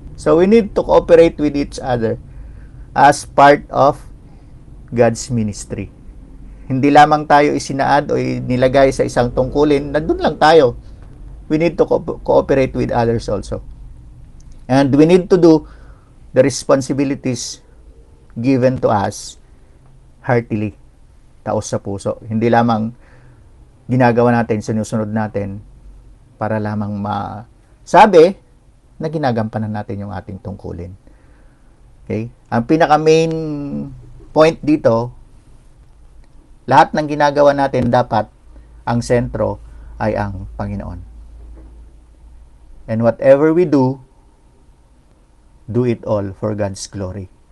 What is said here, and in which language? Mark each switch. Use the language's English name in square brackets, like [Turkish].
[English] So, we need to cooperate with each other as part of God's ministry. [Filipino] Hindi lamang tayo isinaad o nilagay sa isang tungkulin, nandun lang tayo. [English] We need to cooperate with others also. And we need to do the responsibilities given to us heartily, [Filipino] taos sa puso. Hindi lamang ginagawa natin, sinusunod natin para lamang masabi na ginagampanan natin yung ating tungkulin. Okay? Ang pinaka-main point dito, lahat ng ginagawa natin dapat ang sentro ay ang Panginoon. [English] And whatever we do it all for God's glory.